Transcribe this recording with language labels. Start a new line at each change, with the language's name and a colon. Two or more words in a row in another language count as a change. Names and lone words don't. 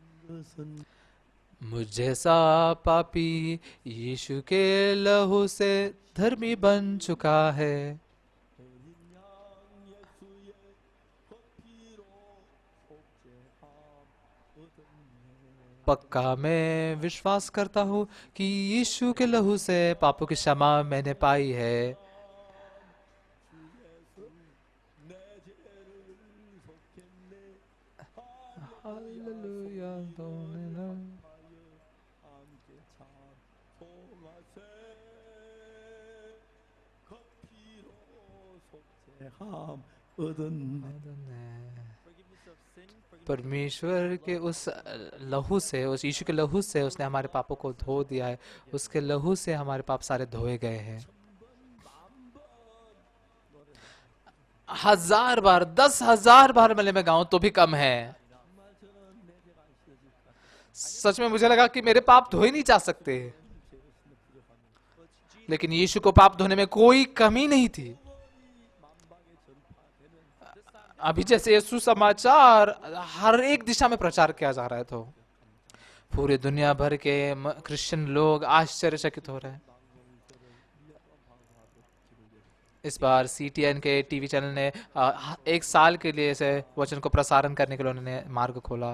Korean: 그것은
Hindi: मुझ जैसा पापी यीशु के लहू से धर्मी बन चुका है।
Korean: 어린 양 예수의 그 피로 속죄함 얻었네.
Hindi: पक्का मैं विश्वास करता हूँ कि यीशु के लहू से पापों की क्षमा मैंने पाई है।
Korean: 주 예수 내 죄를 속했네.
Hindi: हालेलुया
Korean: 하여 함께 찬송하세. 그 피로 속죄함 얻었네.
English: Forgiveness of sin, forgiveness
Hindi: परमेश्वर के उस लहू से, उस यीशु के लहू से उसने हमारे पापों को धो दिया है। उसके लहू से हमारे पाप सारे धोए गए हैं। 1000 बार 10,000 बार भले मैं गाऊं तो भी कम है।
Korean: 정말 저는 내 죄가 씻어질까?
Hindi: सच में मुझे लगा कि मेरे पाप धोए नहीं जा सकते,
Korean: 죄였으면 부족합니다.
Hindi: लेकिन यीशु को पाप धोने में कोई कमी नहीं थी।
Korean: 만방에 전파되는
Hindi: अभी जैसे यीशु समाचार हर एक दिशा में प्रचार किया जा रहा है, तो पूरे दुनिया भर के क्रिश्चियन लोग आश्चर्यचकित हो रहे हैं। इस बार CTN के
English: TV channel
Hindi: ने 1 साल के लिए इसे वचन को प्रसारण करने के लिए उन्होंने मार्ग खोला।